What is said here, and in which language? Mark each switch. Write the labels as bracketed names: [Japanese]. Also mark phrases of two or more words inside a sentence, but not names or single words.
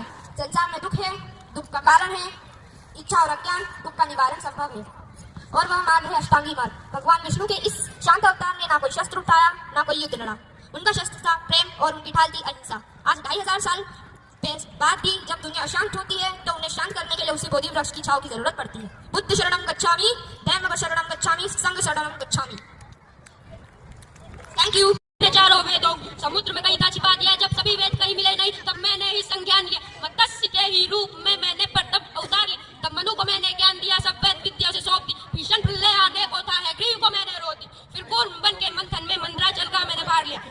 [Hindi] संसार में दुख है, दुख का कारण है इच्छा और अज्ञान, दुख का निवारण संभव है और वह मार्ग है अष्टांगी मार्ग। भगवान विष्णु के इस शांत अवतार ने ना कोई शस्त्र उठाया, ना कोई युद्ध लड़ा। उनका शस्त्र था प्रेम और उनकी ढाल थी अहिंसा। आज 2500 साल बाद भी जब दुनिया अशांत होती है तो उन्हें शांत करने के लिए उसी बोधि वृक्ष की छांव की जरूरत पड़ती है। [Pali] बुद्ध शरणम गच्छामि, धम्म शरणम गच्छामि, संघ शरणम गच्छामि। [English] thank you. [Hindi] चारों वेदों समुद्र में कहीं था छिपा दिया, जब सभी वेद कहीं मिले नहीं तब मैंने ही संज्ञान लिया। मत्स्य के ही रूप में मैंने प्रथम अवतार लिया, तब मनु को मैंने ज्ञान दिया, सब वेद विद्या से सौंप दी। भीषण प्रलय आने को था है, ग्रीव को मैंने रो दी। फिर कूर्म बन के मंथन में मंदराचल का मैंने भार लिया।